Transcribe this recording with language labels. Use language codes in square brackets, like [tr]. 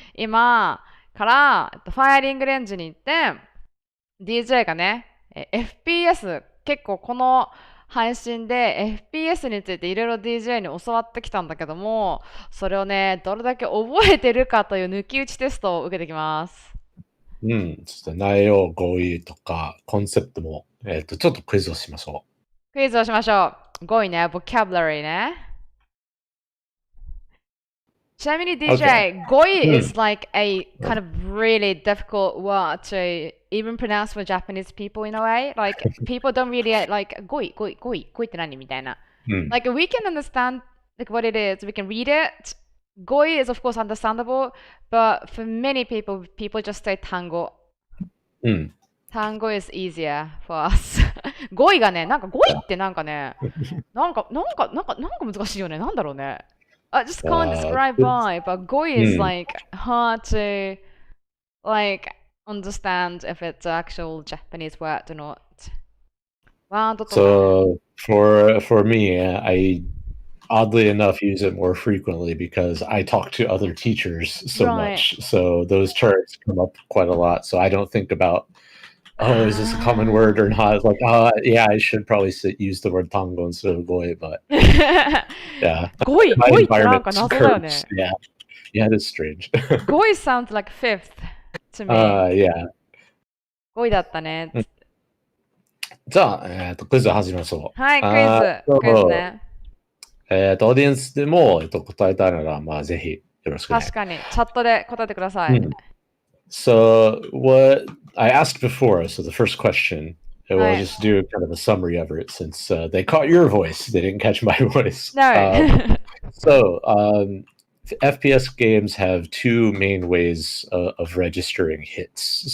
[ja] 今から、ファイアリングレンジに行って、DJ がね、FPS、結構この配信で FPS についていろいろ DJ に教わってきたんだけども、それをね、どれだけ覚えてるかという抜き打ちテストを受けてきます。ちょっと内容、語彙とか、コンセプトも、ちょっとクイズをしましょう。クイズをしましょう。語彙ね、vocabulary ね。ちなみに [en] DJ、語彙 is like a kind of really difficult word to even pronounce for Japanese people in a way. Like people don't really like [ja] 語彙って何みたいな。 [en] Like we can understand like what it is, we can read it. 語彙 is of course understandable, but for many people just say 単語。単語 is easier for us. [ja] 語彙がね、なんか語彙ってなんかね、なんか難しいよね。なんだろうね。 [en] I just can't describe why, but 語彙 is like hard to like understand if it's an actual Japanese word or not. So for me, I oddly enough use it more frequently because I talk to other teachers so much. So those terms come up quite a lot. So I don't think about, oh, is this a common word or not? It's like, yeah, I should probably use the word tango instead of goi, but yeah. [ja] 語彙ってなんか謎だよね。 [en] Yeah, it is strange. 語彙 sounds like fifth to me. Yeah. [ja] 語彙だったね。じゃあ、クイズ始めましょう。はい、クイズね。オーディエンスでも、答えたいなら、まあ、ぜひよろしくね。確かに、チャットで答えてください。 [en] So, what I asked before, so the first question, we'll just do kind of a summary of it since they caught your voice. They didn't catch my voice. No. So, FPS games have two main ways of registering hits.